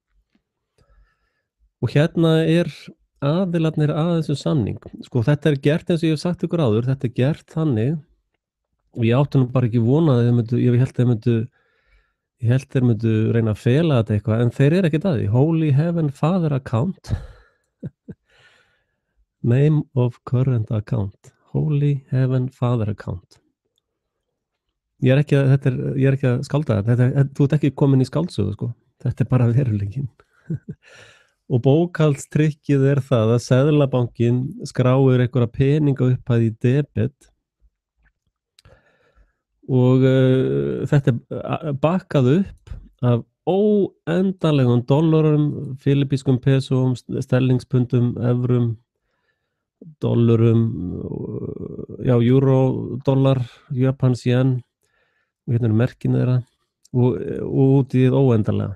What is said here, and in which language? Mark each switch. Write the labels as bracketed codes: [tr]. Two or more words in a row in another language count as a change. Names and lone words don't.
[is] Og hérna er aðilarnir að þessu samning. Sko þetta er gert eins og ég hef sagt ykkur áður, þetta er gert þannig og ég átti nú bara ekki vona að ég held þeir myndu reyna að fela þetta eitthvað, en þeir eru ekkert að því. [en] Holy Heaven Father account. Name of current account. Holy Heaven Father account. [is] Ég er ekki að skálda þetta. Þú ert ekki komin í skáldsögu, sko. Þetta er bara veruleikinn. Og bókhaldstrikkið er það að Seðlabankinn skráir einhverja peninga upphæð í debet og þetta er bakkað upp af óendanlegum dollarum, filippískum pesum, sterlingspundum, evrum, dollarum, já, euro, dollar, japans yen, og hérna eru merkin þeirra og út í óendanlega.